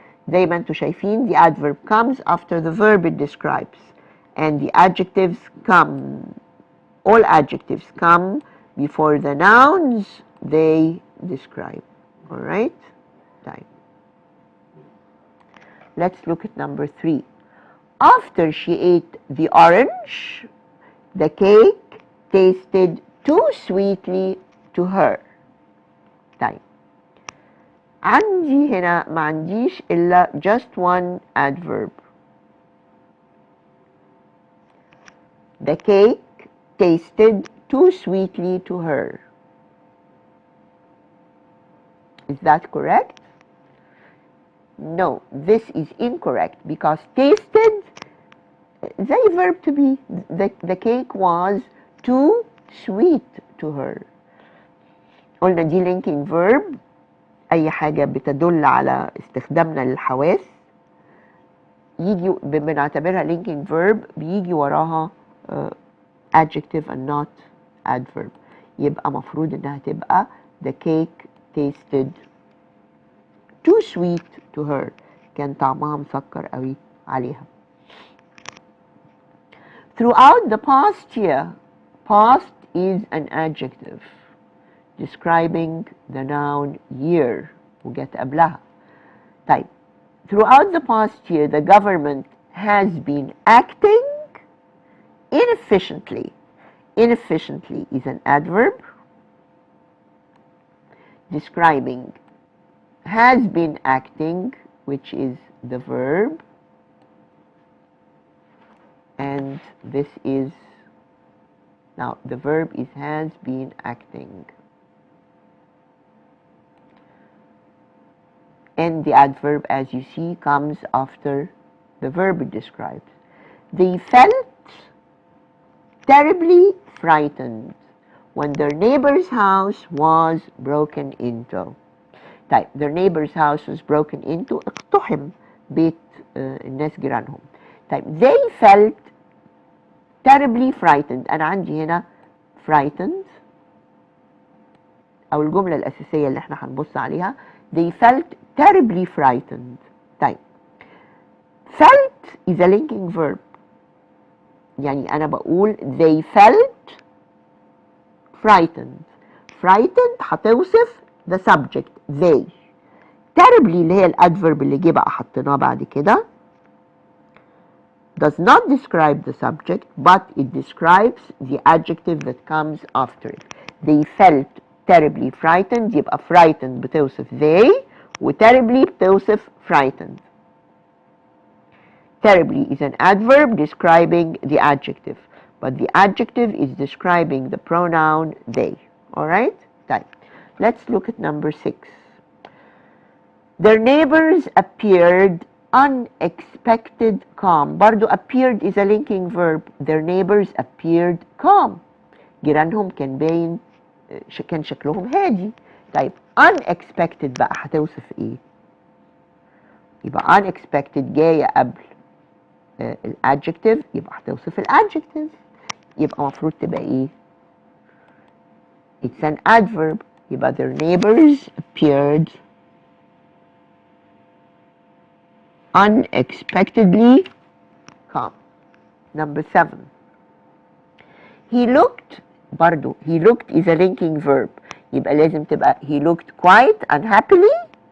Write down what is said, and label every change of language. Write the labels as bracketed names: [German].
[Arabic] زي ما انتوا شايفين, [English] the adverb comes after the verb it describes, and the adjectives come, all adjectives come before the nouns they describe. All right? Time. Let's look at number 3. After she ate the orange, the cake tasted too sweetly to her. [Arabic] طيب. عندي هنا ما عنديش إلا [English] just one adverb. The cake tasted too sweetly to her. Is that correct? No, this is incorrect because tasted, زي verb to be. The cake was too sweet to her. [Arabic] قلنا دي linking verb. أي حاجة بتدل على استخدامنا للحواس يجي بنعتبرها linking verb, بيجي وراها [English] adjective and not adverb. [Arabic] يبقى مفروض إنها تبقى [English] the cake tasted too sweet to her. [Arabic] كان طعمها مسكر قوي عليها. [English] Throughout the past year, past is an adjective describing the noun year [Arabic] وجت قبلها. طيب. [English] Throughout the past year, the government has been acting inefficiently. Inefficiently is an adverb describing has been acting, which is the verb, and this is Now, the verb is has been acting. And the adverb, as you see, comes after the verb it describes. They felt terribly frightened when their neighbor's house was broken into. طيب, their neighbor's house was broken into. [Arabic] اقتحم بيت الناس جيرانهم. [English] طيب, they felt terribly frightened. [Arabic] أنا عندي هنا frightened أو الجملة الأساسية اللي احنا هنبص عليها. [English] They felt terribly frightened. طيب, felt is a linking verb. [Arabic] يعني أنا بقول [English] they felt frightened. frightened هتوصف the subject they. terribly [Arabic] اللي هي الادفرب اللي جه بقى حطيناه بعد كده [English] does not describe the subject but it describes the adjective that comes after it. They felt terribly frightened. يبقى frightened بتوصف they و terribly بتوصف frightened. Terribly is an adverb describing the adjective, but the adjective is describing the pronoun they. Alright? Let's look at number 6. Their neighbors appeared unexpected calm. برضو appeared is a linking verb. Their neighbors appeared calm. [Arabic] جيرانهم كان باين كان شكلهم هادي. طيب, unexpected بقى هتوصف ايه؟ يبقى unexpected جاية قبل الادجكتيف يبقى هتوصف الادجكتيف. يبقى المفروض تبقى ايه؟ [English] It's an adverb. يبقى their neighbors appeared unexpectedly calm. Number 7. He looked. برضو he looked is a linking verb. [Arabic] يبقى لازم تبقى [English] he looked quite unhappily.